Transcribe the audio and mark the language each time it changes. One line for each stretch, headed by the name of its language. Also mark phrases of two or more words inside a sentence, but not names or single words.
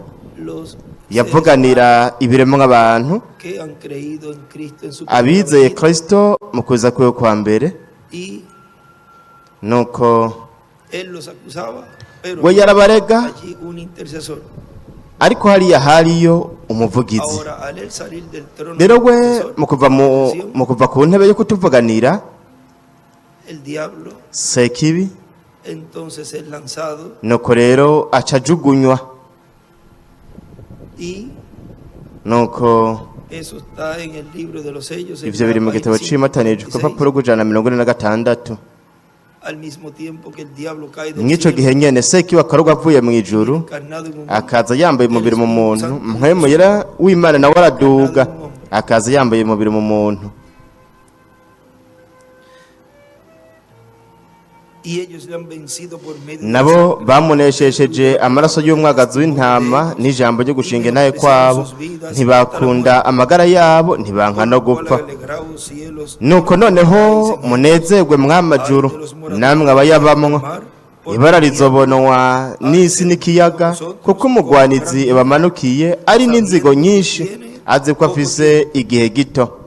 Spanish: los
Rundi: yavuganira ibiremwa abantu
Spanish: que han creído en Cristo en su
Rundi: abizeye
Spanish: primera
Rundi: Kristo mu kuza kwiwe kwa mbere,
Spanish: venida, y
Rundi: nuko
Spanish: él los acusaba, pero
Rundi: we yarabarega
Spanish: allí un intercesor.
Rundi: ariko hariya hariyo umuvugizi.
Spanish: Ahora al él salir del trono
Rundi: Rero
Spanish: del
Rundi: we
Spanish: intercesor,
Rundi: mu kuva ku ntebe yo kutuvuganira,
Spanish: el diablo
Rundi: Sekibi
Spanish: entonces es lanzado
Rundi: nuko rero aca ajugunywa,
Spanish: y
Rundi: nuko
Spanish: eso está en el libro de los sellos en
Rundi: ivyo biri mu gitabo
Spanish: Apocalipsis
Rundi: c'imatanije ku
Spanish: 26.
Rundi: rupapuro rw'146.
Spanish: Al mismo tiempo que el diablo cae del
Rundi: Mw'ico
Spanish: cielo,
Rundi: gihe nyene Sekibi akarogwa avuye mu ijuru
Spanish: encarnado en un
Rundi: akaza yambaye umubiri mu muntu, mpwemu yera w'Imana nawe araduga akaza yambaye umubiri mu muntu.
Spanish: y ellos le han vencido por medio de la
Rundi: Nabo
Spanish: sangre
Rundi: bamuneshesheje amaraso y'umwagazi w'intama n'ijambo ryo gushinga naye kwabo, ntibakunda amagara yabo, ntibanka no gupfa.
Spanish: alegraos cielos,
Rundi: Nuko noneho munezerwe mw'amajuru namwe abayabamwo, ibara rizobonwa n'isi n'ikiyaga kuko umugwanizi bamanukiye ari n'inzigo nyinshi azi ko afise igihe gito.